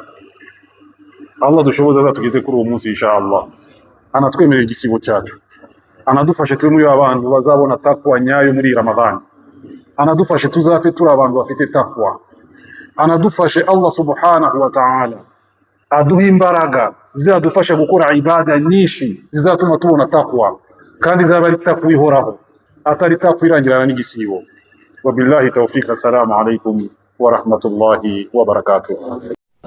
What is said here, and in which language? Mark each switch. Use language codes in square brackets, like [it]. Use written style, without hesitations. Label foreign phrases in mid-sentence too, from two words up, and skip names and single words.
[rw] Allah dushoboza azatugeze kuri uwo munsi [ar] إن شاء الله, [rw] anatwemerera igisibo cyacu, anadufashe turi muri abantu bazabona takwa nyayo muri Ramadhani, anadufashe tuzafe turi abantu bafite takwa, anadufashe [ar] الله سبحانه وتعالى [rw] aduha imbaraga zizadufasha gukora ibada nyinshi zizatuma tubona takwa, kandi zaba ari takwa ihoraho, atari takwa irangirana n'igisibo. [ar] وبالله التوفيق. السلام عليكم ورحمة الله وبركاته.